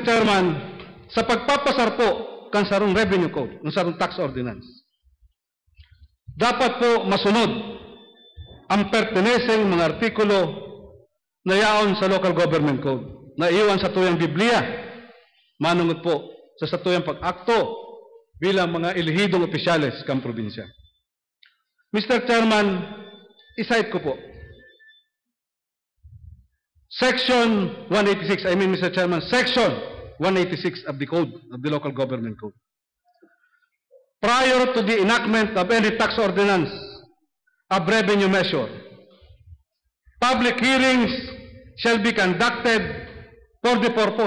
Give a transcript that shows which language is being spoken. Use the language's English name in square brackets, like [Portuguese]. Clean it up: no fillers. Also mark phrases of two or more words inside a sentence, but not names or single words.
[Bikol] Chairman, sa pagpapasar po kan sarong [English] revenue code, [Bikol] ng sarong [English] tax ordinance, [Bikol] dapat po masunod ang perteneseng mga artikulo na yaon sa [English] local government code, [Bikol] na iwan sa tuyang Biblia, manungot po sa satuyang pag-akto bilang mga ilihidong opisyales kang probinsya. [English] Mr. Chairman, [Bikol] isite ko po. [English] Section 186, Mr. Chairman, Section 186 of the Code, of the Local Government Code. Prior to the enactment of any tax ordinance of revenue measure, public hearings shall be conducted for the purpose.